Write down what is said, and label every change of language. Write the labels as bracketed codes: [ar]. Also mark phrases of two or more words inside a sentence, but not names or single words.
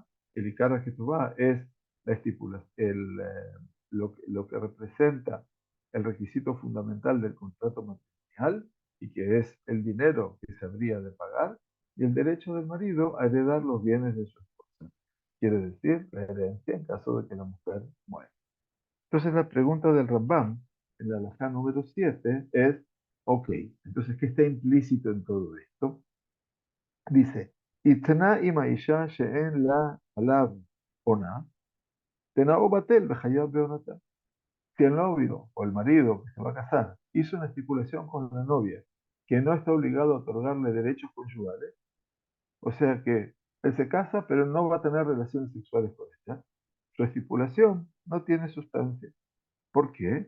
[es] El Ikar Ketubá es la estipulación, lo que representa el requisito fundamental del contrato matrimonial y que es el dinero que se habría de pagar y el derecho del marido a heredar los bienes de su esposa. Quiere decir, la herencia en caso de que la mujer muera. Entonces la pregunta del Rambam, en la halajá número 7, es, ok, entonces, ¿qué está implícito en todo esto? [he] Dice, התנה עם האשה שאין לה עליו עונה, תנאו בטל וחייב בעונתה. [es] Si el novio o el marido que se va a casar hizo una estipulación con la novia que no está obligado a otorgarle derechos conyugales, o sea que él se casa pero no va a tener relaciones sexuales con ella, su estipulación no tiene sustancia. ¿Por qué?